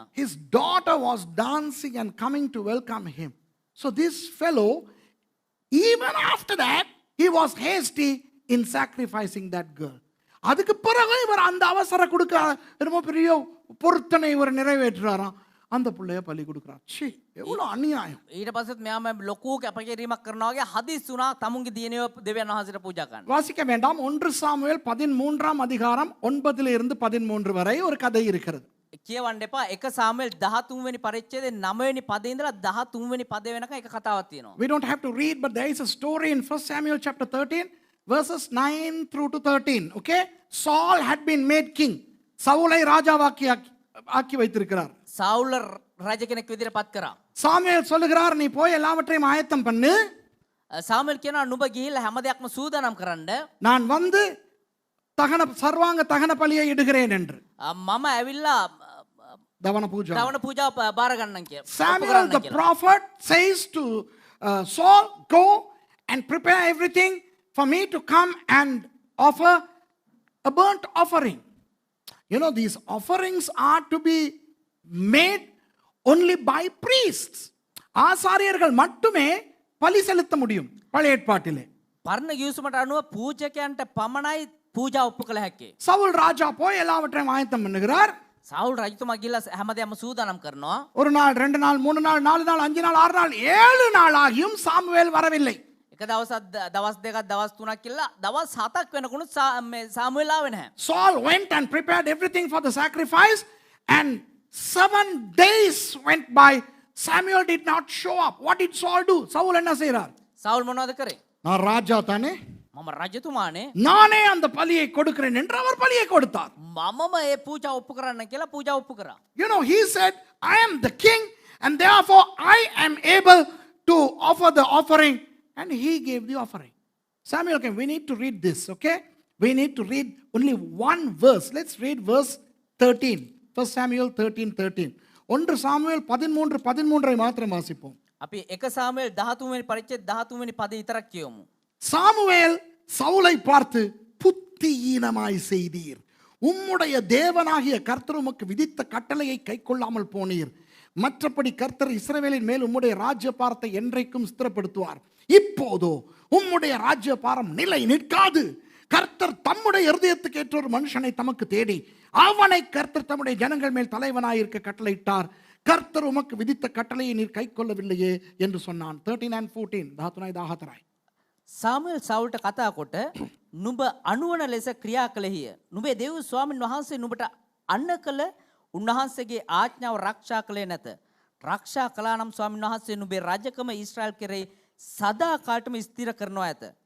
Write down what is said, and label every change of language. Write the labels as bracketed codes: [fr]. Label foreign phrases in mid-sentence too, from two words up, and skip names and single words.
[en] His daughter was dancing and coming to welcome him. So this fellow, even after that, he was hasty in sacrificing that girl. [ta] அதுக்கு பிறகு இவர் அந்த அவசர கொடுக்க ரொம்ப பெரிய பொருத்தனை இவர் நிறைவேற்றுறாராம். அந்த பிள்ளைய பலி கொடுக்குறார். ச்சீ, எவ்வளோ அநியாயம். [si] ඊට පස්සෙත් මෙයාම ලොකු කැපකිරීමක් කරනවා වගේ හදිස් වුණා තමුන්ගේ දියණියව දෙවියන් වහන්සේට පූජා කරන්න. [ta] வாசிக்க வேண்டாம். 1 சாமுவேல் 13ஆம் அதிகாரம் 9 13 வரை ஒரு கதை இருக்கிறது. [si] කියවන්න එපා. 1 සාමුවෙල් 13 වෙනි පරිච්ඡේදයේ 9 වෙනි පදේ ඉඳලා 13 වෙනි පදේ වෙනකන් එක කතාවක් තියෙනවා. [en] We don't have to read, but there is a story in 1 Samuel chapter 13 verses 9 through to 13. Okay? Saul had been made king. [ta] சவுலை ராஜாவாக்கி வைத்திருக்கிறார். [si] සවුල රජ කෙනෙක් විදිහට පත් කරා. [ta] சாமுவேல் சொல்லுகிறார், நீ போய் எல்லாவற்றையும் ஆயத்தம் பண்ணு. [si] සාමුවෙල් කියනවා නුඹ ගිහිල්ලා හැම දෙයක්ම සූදානම් කරන්න. [ta] நான் வந்து சர்வாங்க தகன பலியை இடுகிறேன் என்று. [si] මම ඇවිල්ලා දවන පූජා. දවන පූජාව බාර ගන්නම් කියලා. [en] Samuel the prophet says to Saul, go and prepare everything for me to come and offer a burnt offering. You know, these offerings are to be made only by priests. [ta] ஆசாரியர்கள் மட்டுமே பலி செலுத்த முடியும் பழைய ஏற்பாட்டிலே. [si] පරණ ගිවිසුමට අනුව පූජකයන්ට පමණයි පූජා ඔප්පු කළ හැකි. [ta] சவுல் ராஜா போய் எல்லாவற்றையும் ஆயத்தம் பண்ணுகிறார். [si] සවුල් රජතුමා ගිහිල්ලා හැමදේම සූදානම් කරනවා. [ta] ஒரு நாள், 2 நாள், 3 நாள், 4 நாள், 5 நாள், 6 நாள், 7 நாள் ஆகியும் சாமுவேல் வரவில்லை. [si] එක දවසක් දවස් දෙකක් දවස් තුනක් කියලා දවස් 7ක් වෙනකුණු සාමුවෙල් ආවේ නැහැ. [en] Saul went and prepared everything for the sacrifice, and 7 days went by. Samuel did not show up. What did Saul do? Saul [ta] என்ன செய்றார்? [si] සවුල් මොනවද කරේ? [ta] நான் ராஜா தானே, [si] මම රජතුමානේ, [ta] நானே அந்த பலியை கொடுக்கிறேன் என்று அவர் பலியை கொடுத்தார். [si] මමම ඒ පූජා ඔප්පු කරන්න කියලා පූජා ඔප්පු කරා. [en] You know, he said, I am the king and therefore I am able to offer the offering, and he gave the offering. Samuel came. We need to read this, okay? We need to read only one verse. Let's read verse 13. 1 Samuel 13:13. [ta] 1 சாமுவேல் 13:13 மாத்திரம் வாசிப்போம். [si] අපි 1 සාමුවෙල් 13 වෙනි පරිච්ඡේද 13 වෙනி පදේ විතරක් කියවමු. [ta] சாமுவேல் சவுலை பார்த்து, புத்தியீனமாய் செய்தீர், உம்முடைய தேவனாகிய கர்த்தர் உமக்கு விதித்த கட்டளையை கைக்கொள்ளாமல் போனீர். மற்றபடி கர்த்தர் இஸ்ரவேலின் மேல் உம்முடைய ராஜ்யபாரத்தை என்றைக்கும் ஸ்திரப்படுத்துவார். இப்போதோ உம்முடைய ராஜ்யபாரம் நிலை நிற்காது. கர்த்தர் தம்முடைய இருதயத்துக்கு ஏற்ற ஒரு மனுஷனை தமக்கு தேடி அவனை கர்த்தர் தம்முடைய ஜனங்கள் மேல் தலைவனாயிருக்க கட்டளையிட்டார். கர்த்தர் உமக்கு விதித்த கட்டளையை நீர் கைக்கொள்ளவில்லையே என்று சொன்னான். [si] 13 and 14 ධාතුනයි 14යි. සාමුවෙල් සවුල්ට කතා කොට නුඹ අනුවන ලෙස ක්‍රියා කළෙහිය. නුඹේ දෙව් ස්වාමීන් වහන්සේ නුඹට අන්න කළ උන්වහන්සේගේ ආඥාව රක්ෂා කළේ නැත. රක්ෂා කළා නම් ස්වාමීන් වහන්සේ නුඹේ රජකම ඊශ්‍රායල් කෙරෙහි සදා කාලටම ස්ථිර කරනවා ඇත.